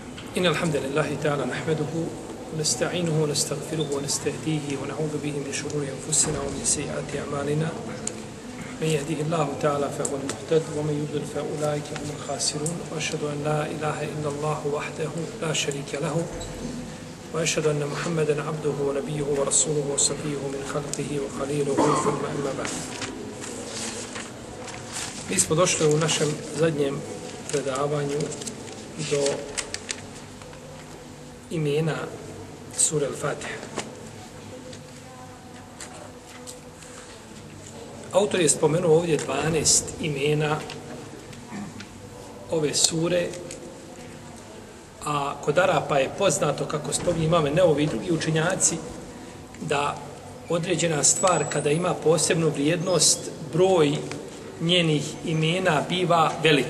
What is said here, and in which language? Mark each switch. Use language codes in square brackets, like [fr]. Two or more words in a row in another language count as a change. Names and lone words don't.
[ar] إن الحمد لله تعالى نحمده ونستعينه ونستغفره ونستهديه ونعوذ به من شرور أنفسنا ومن سيئات أعمالنا من يهديه الله تعالى فهو المهتد ومن يضلل فأولئك هم الخاسرون وأشهد أن لا إله إلا الله وحده لا شريك له وأشهد أن محمدا عبده ونبيه ورسوله وصفيه من خلقه وخليله ثم أما بعد. [bs] Mi smo došli u našem zadnjem predavanju do imena sure Al-Fatiha. Autor je spomenuo ovdje 12 imena ove sure, a kod Arapa je poznato, kako spominje Imam Nevevi i drugi učenjaci, da određena stvar kada ima posebnu vrijednost, broj njenih imena biva velik.